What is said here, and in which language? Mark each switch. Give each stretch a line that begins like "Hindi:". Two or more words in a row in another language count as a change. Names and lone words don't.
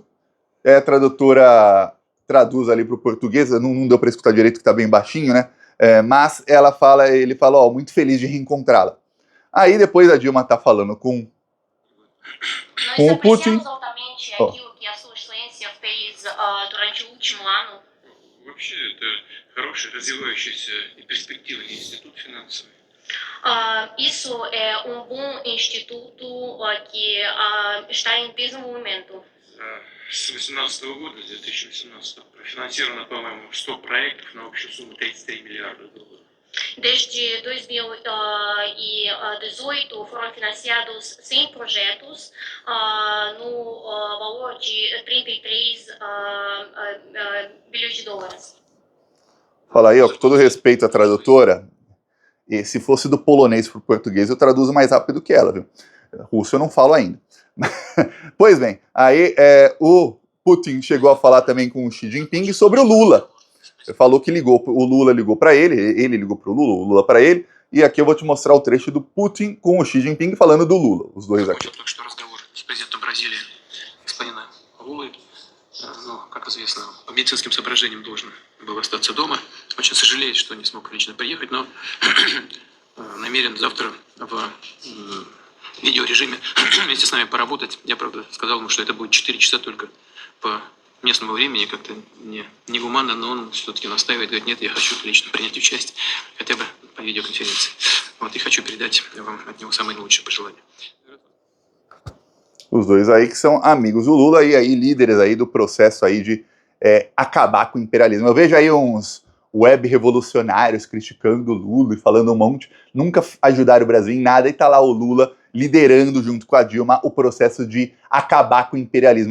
Portuguese: A tradutora traduz ali pro português, não deu para escutar direito que tá bem baixinho, né? Mas ele fala, ó, muito feliz de reencontrá-la. Aí depois a Dilma tá falando com o Putin. Altamente aquilo que a sua excelência fez durante o último ano.
Russian: Вообще, это хороший, развивающийся и перспективный институт финансовый.
Portuguese: Isso é bom instituto que está em desenvolvimento.
Russian: С 2018 года, 2018, профинансировано, по-моему, 100 проектов на общую сумму 33 миллиарда долларов.
Portuguese: Desde 2018 foram financiados 100 projetos no valor de 33 bilhões de dólares. Fala aí, ó, com todo respeito à tradutora, e se fosse do polonês para o português, eu traduzo mais rápido que ela, viu? Russo eu não falo ainda. Pois bem, aí o Putin chegou a falar também com o Xi Jinping sobre o Lula. Ele falou que o Lula ligou para ele ligou para o Lula para ele, e aqui eu vou te mostrar o trecho do Putin com o Xi Jinping falando do Lula, os dois aqui.
Russian: Ну, как известно, по медицинским соображениям должен был остаться дома. Очень сожалеет, что не смог лично приехать, но намерен завтра в видеорежиме вместе с нами поработать. Я, правда, сказал ему, что это будет 4 часа только по местному времени, как-то негуманно, но он все-таки настаивает, говорит, нет, я хочу лично принять участие, хотя бы по видеоконференции. Вот, и хочу передать вам от него самые лучшие пожелания.
Portuguese: Os dois aí que são amigos do Lula e aí líderes aí do processo aí de acabar com o imperialismo. Eu vejo aí uns web revolucionários criticando o Lula e falando um monte, nunca ajudaram o Brasil em nada, e tá lá o Lula liderando junto com a Dilma o processo de acabar com o imperialismo.